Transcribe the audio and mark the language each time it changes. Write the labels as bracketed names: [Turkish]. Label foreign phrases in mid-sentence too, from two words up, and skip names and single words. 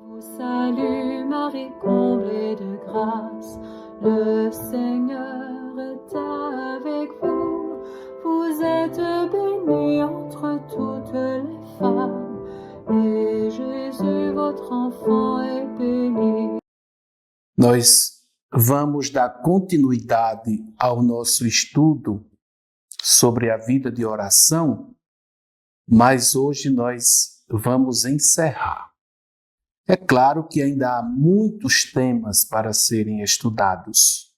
[French] Salut Marie, comblée de grâce, le Seigneur est avec vous. Vous êtes bénie entre toutes les femmes, et Jésus, votre enfant, est béni. [Portuguese] Nós vamos dar continuidade ao nosso estudo sobre a vida de oração, mas hoje nós vamos encerrar. É claro que ainda há muitos temas para serem estudados.